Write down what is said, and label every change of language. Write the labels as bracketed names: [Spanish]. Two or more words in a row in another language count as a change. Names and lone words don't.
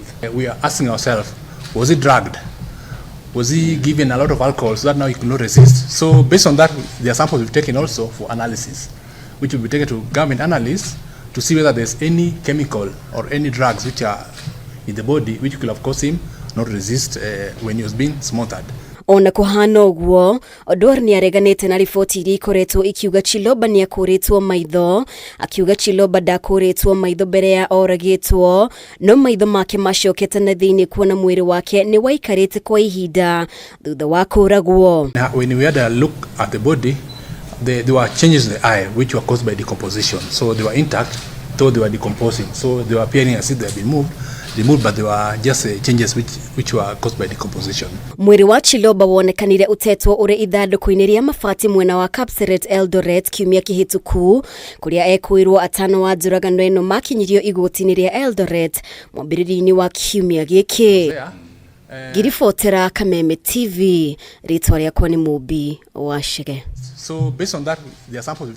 [English] We are asking ourselves, was he drugged? Was he given a lot of alcohol so that now he could not resist? So based on that, there are samples we've taken also for analysis, which will be taken to government analysts to see whether there's any chemical or any drugs which are in the body which could have caused him not resist when he was being smothered. [Kikuyu] Ona kuhana uguo Odwor ni areganite na riboti iria ikoretwo ikiuga Chiloba ni akuritwo maitho akiuga Chiloba ndakuritwo maitho mbere ya oragitwo no maitho make macokete na thiini kuona mwiri wake ni waikarite kwa ihinda thutha wa kuragwo. [English] When we had a look at the body, there were changes in the eye which were caused by decomposition. So they were intact though they were decomposing. So they were appearing as if they had been moved, but there were just changes which were caused by decomposition. [Kikuyu] Mwiri wa Chiloba wonekanire utetwo uri ithanduku-ini ria mabati mwena wa Kapseret Eldoret kiumia kihituku kuria ekuirwo atano wa njuragano ino makinyirio igoti-ini ria Eldoret mwambiriri-ini wa kiumia giki. Giribotera Kameme TV, ritwa riakwa ni Mubi wa Shige. [English] So based on that, there are samples